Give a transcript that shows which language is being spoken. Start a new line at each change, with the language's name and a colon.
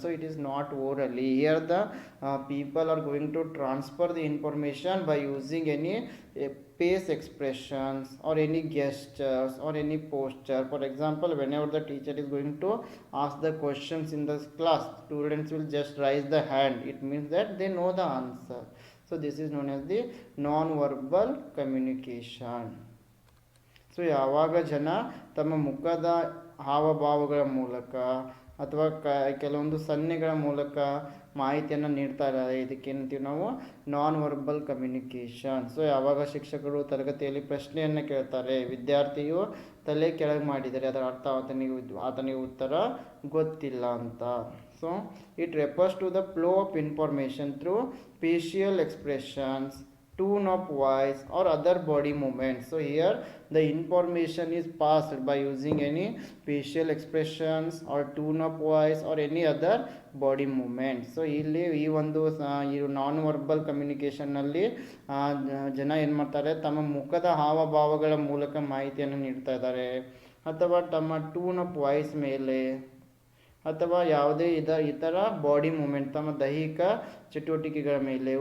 English: So it is not orally. Here the people are going to transfer the information by using any face expressions or any gestures or any posture. For example, whenever the teacher is going to ask the questions in the class, students will just raise the hand. It means that they know the answer. So this is known as the non-verbal communication.
Kannada: So ಯಾವಾಗ ಜನ ತಮ್ಮ ಮುಖದ ಹಾವಭಾವಗಳ ಮೂಲಕ ಅಥವಾ ಕೆಲವೊಂದು ಸನ್ನೆಗಳ ಮೂಲಕ ಮಾಹಿತಿಯನ್ನು ನೀಡ್ತಾ ಇದ್ದಾರೆ, ಇದಕ್ಕೇನಂತೀವಿ ನಾವು ನಾನ್ ವರ್ಬಲ್ ಕಮ್ಯುನಿಕೇಷನ್. ಸೊ ಯಾವಾಗ ಶಿಕ್ಷಕರು ತರಗತಿಯಲ್ಲಿ ಪ್ರಶ್ನೆಯನ್ನು ಕೇಳ್ತಾರೆ, ವಿದ್ಯಾರ್ಥಿಯು ತಲೆ ಕೆಳಗೆ ಮಾಡಿದರೆ ಅದರ ಅರ್ಥ ಆತನಿಗೆ ಉತ್ತರ ಗೊತ್ತಿಲ್ಲ ಅಂತ.
English: So it refers to the flow of information through facial expressions, tone of voice or other body movements. So here the information is passed by using any facial expressions or tone of voice or any other body movement.
Kannada: So ಇಲ್ಲಿ ಈ ಒಂದು non verbal ಕಮ್ಯುನಿಕೇಷನ್ನಲ್ಲಿ ಜನ ಏನು ಮಾಡ್ತಾರೆ, ತಮ್ಮ ಮುಖದ ಹಾವಭಾವಗಳ ಮೂಲಕ ಮಾಹಿತಿಯನ್ನು ನೀಡ್ತಾ ಇದ್ದಾರೆ, ಅಥವಾ ತಮ್ಮ ಟೂನ್ ಆಫ್ ವಾಯ್ಸ್ ಮೇಲೆ ಅಥವಾ ಯಾವುದೇ ಇತರ ಬಾಡಿ ಮೂಮೆಂಟ್, ತಮ್ಮ ದೈಹಿಕ ಚಟುವಟಿಕೆಗಳ ಮೇಲೆ.